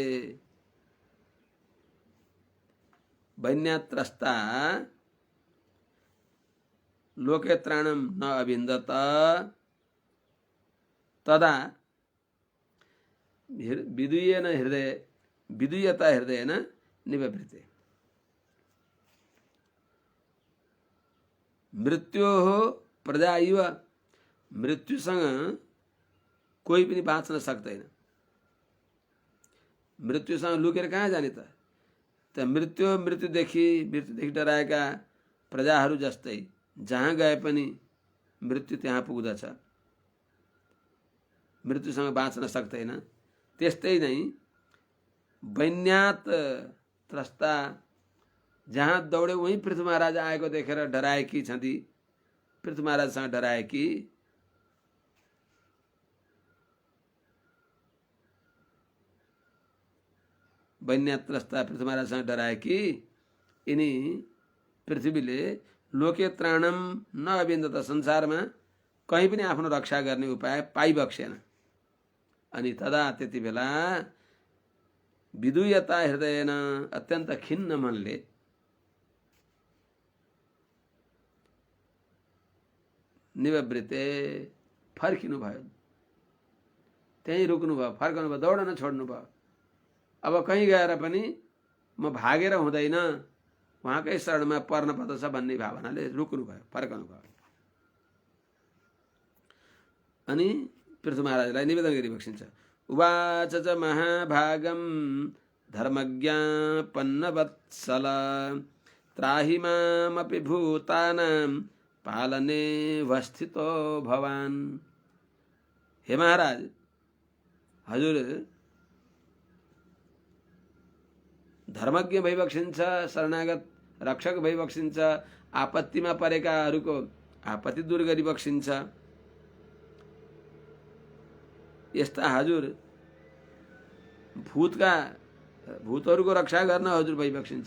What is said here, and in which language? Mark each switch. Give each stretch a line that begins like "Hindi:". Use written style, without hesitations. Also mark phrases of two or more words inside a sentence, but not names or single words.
Sanskrit: वैन्यात्रस्ता लोके त्राणम न अविन्दत तदा विदूयता हृदयेन निवृत्ते। मृत्योः प्रजा इव,
Nepali: मृत्युसँग कोही पनि बाँच्न सक्दैन। मृत्युसँग लुकेर कहाँ जाने त? मृत्युदेखि डराएका प्रजाहरू जस्तै जहाँ गए पनि मृत्यु त्यहाँ पुग्दछ, मृत्युसँग बाँच्न सक्दैन। त्यस्तै नै
Sanskrit: वैन्यात त्रस्ता,
Nepali: जहाँ दौडे वहीं पृथ्वी महाराज आएको देखेर डराएकी छँदी, पृथ्वी महाराजसँग डराएकी।
Sanskrit: वैन्यात त्रस्ता,
Nepali: पृथ्वी महाराजसँग डराएकी यिनी पृथ्वीले
Sanskrit: लोके त्राणम न अविन्दत,
Nepali: संसारमा कहीँ पनि आफ्नो रक्षा गर्ने उपाय पाइबक्सेन। अनि तदा त्यति बेला
Sanskrit: विदूयता हृदयेन,
Nepali: अत्यन्त खिन्न मनले निवृत्ते, फर्किनु भयो। त्यहीँ रुक्नु भयो, फर्कनु भयो, दौडन छोड्नु भयो। अब कहीँ गएर पनि म भागेर हुँदैन, उहाँकै शरणमा पर्न पर्दछ भन्ने भावनाले रुक्नु भयो, फर्कनु भयो। अनि पृथ्वी महाराजलाई निवेदन गरिबक्सिन्छ।
Sanskrit: उवाच च महाभागम धर्मज्ञापन्नवत्सल त्राहि मामपि भूतानां पालने वस्थितो भवान्।
Nepali: हे महाराज, हजुर धर्मज्ञ भइबक्सिन्छ, शरणागत रक्षक भइबक्सिन्छ, आपत्तिमा परेकाहरूको आपत्ति दूर गरिबक्सिन्छ। यस्ता हजुर भूतहरूको रक्षा गर्न हजुर भइबक्सिन्छ।